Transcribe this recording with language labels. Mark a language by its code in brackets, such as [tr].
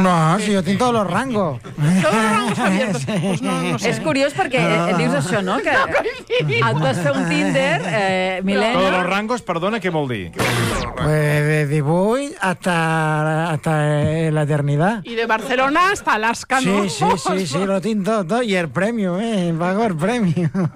[ca] No, si jo tinc [es] todos los rangos. Todos los rangos abiertos. [ca] És curiós perquè dius això, no? Que et vas fer un Tinder, Milena. [es] Todos los rangos, [ca] perdona, què vol dir? [es] Pues de 18 hasta la eternidad. Y de Barcelona hasta Alaska, ¿no? [ca] Sí, lo tinc tot. [es] Y el premio, pago el premio.